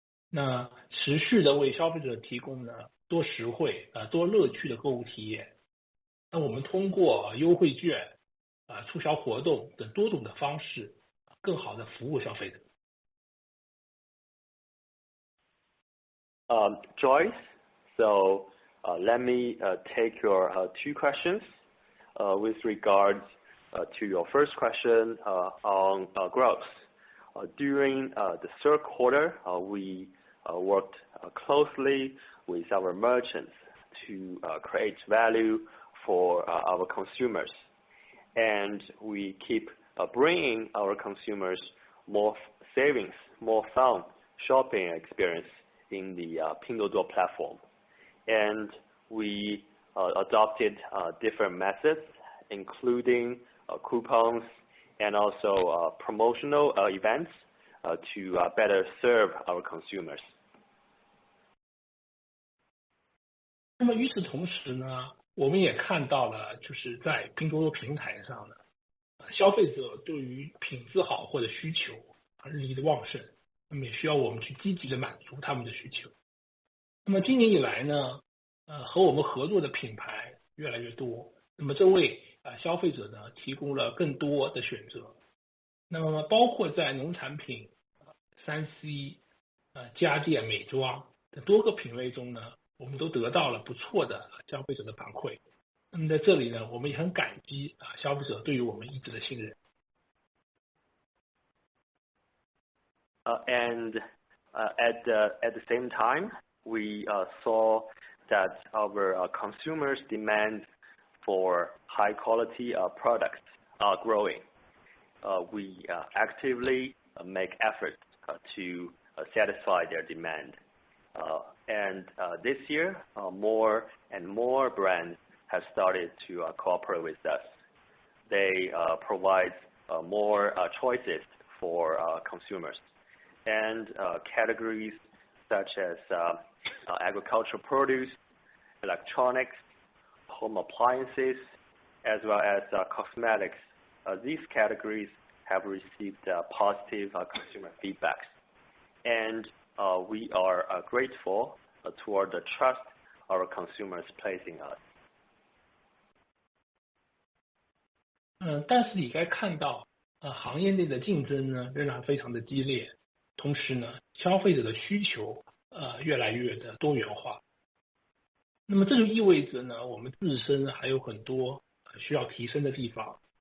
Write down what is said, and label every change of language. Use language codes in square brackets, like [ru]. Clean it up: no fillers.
[zh] 那持续的为消费者提供呢多实惠多乐趣的购物体验。那我们通过优惠券促销活动等多种的方式，更好的服务消费者。 [en] Joyce, so let me take your 2 questions with regards to your first question on growth. During the third quarter, we worked closely with our merchants to create value for our consumers, and we keep bringing our consumers more savings, more fun shopping experience in the Pinduoduo platform. And we adopted different methods, including coupons and also promotional events to better serve our consumers. [zh] 那么与此同时呢，我们也看到了，就是在拼多多平台上呢，消费者对于品质好货的需求日益的旺盛，那么也需要我们去积极的满足他们的需求。那么今年以来呢，和我们合作的品牌越来越多，那么这为消费者呢提供了更多的选择。那么包括在农产品、3C、家电、美妆等多个品类中呢，我们都得到了不错的消费者的反馈。那么在这里呢，我们也很感激消费者对于我们一直的信任。 [en] And At the same time, we saw that our consumers' demand for high quality products are growing. We actively make efforts to satisfy their demand. And this year, more and more brands have started to cooperate with us. They provide more choices for consumers. And categories such as agricultural produce, electronics, home appliances, as well as cosmetics. These categories have received positive consumer feedbacks. And we are grateful toward the trust our consumers place in us. [zh] 但是也该看到，行业内的竞争呢仍然非常的激烈，同时呢，消费者的需求越来越的多元化。那么这就意味着呢，我们自身还有很多需要提升的地方。